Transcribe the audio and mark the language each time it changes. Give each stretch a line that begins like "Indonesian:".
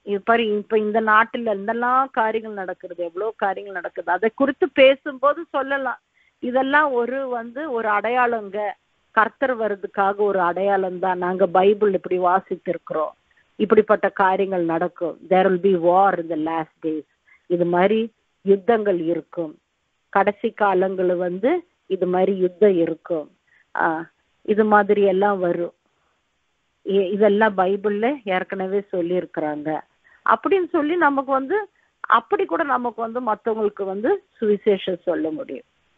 Tamil: இப்ப இந்த நாட்டுல என்னெல்லாம் காரியங்கள் நடக்கிறது, எவ்வளவு காரியங்கள் நடக்குது, அதை குறித்து பேசும்போது சொல்லலாம். இதெல்லாம் ஒரு அடையாளங்க, கர்த்தர் வர்றதுக்காக ஒரு அடையாளம் தான். நாங்க பைபிள் இப்படி வாசித்திருக்கிறோம், இப்படிப்பட்ட காரியங்கள் நடக்கும்.
English: there will be war in the last days.
Tamil: இது மாதிரி யுத்தங்கள் இருக்கும், கடைசி காலங்கள் இது மாதிரி யுத்தம் இருக்கும், இது மாதிரி எல்லாம் வரும், இதெல்லாம் பைபிள்ல ஏற்கனவே சொல்லி இருக்கிறாங்க அப்படின்னு சொல்லி நமக்கு அப்படி கூட நமக்கு மற்றவங்களுக்கு சுவிசேஷம் சொல்ல முடியும்.